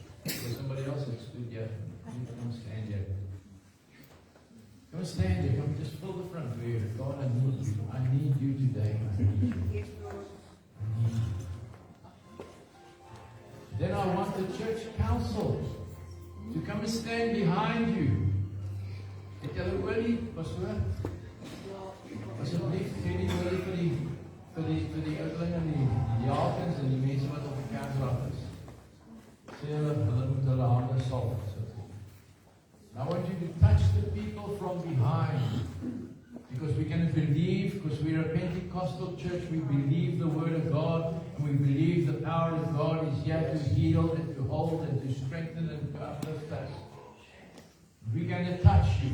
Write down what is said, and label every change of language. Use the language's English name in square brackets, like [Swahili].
[English] There's somebody else that stood here. You come stand here. Come stand here. Come just fill the front here. God, I need you. I need you today. I need you. Yes, Lord. I need you. Then I want the church council to come and stand behind you. [Afrikaans] Het julle olie, pastoor? Asseblief, gee die olie vir die ouderlinge en die diakens en die mense wat op die kerkraad is. Sê hulle moet hulle hande salf. [English] And I want you to touch the people from behind. Because we're going to believe, because we're a Pentecostal church, we believe the Word of God, and we believe the power of God is here to heal and to hold and to strengthen and to uplift us. We're going to touch you.